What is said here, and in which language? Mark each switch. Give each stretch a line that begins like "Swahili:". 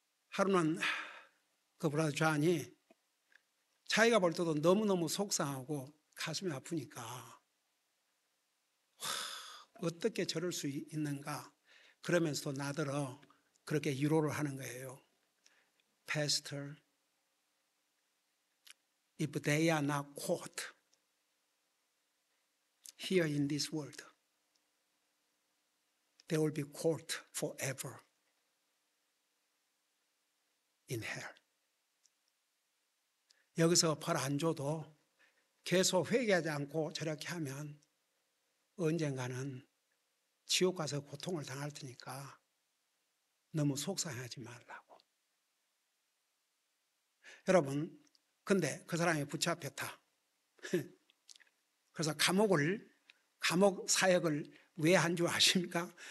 Korean: 하루는 그 브라더 존이 자기가 볼 때도 너무너무 속상하고 가슴이 아프니까 어떻게 저럴 수 있는가 그러면서도 나더러 그렇게 위로를 하는 거예요.
English: Pastor, if they are not caught here in this world, they will be caught forever in hell.
Korean: 여기서 벌 안 줘도 계속 회개하지 않고 저렇게 하면 언젠가는 지옥 가서 고통을 당할 테니까 너무 속상하지 말라고. 여러분, 근데 그 사람이 붙잡혔다. 그래서 감옥 사역을 왜 한 줄 아십니까?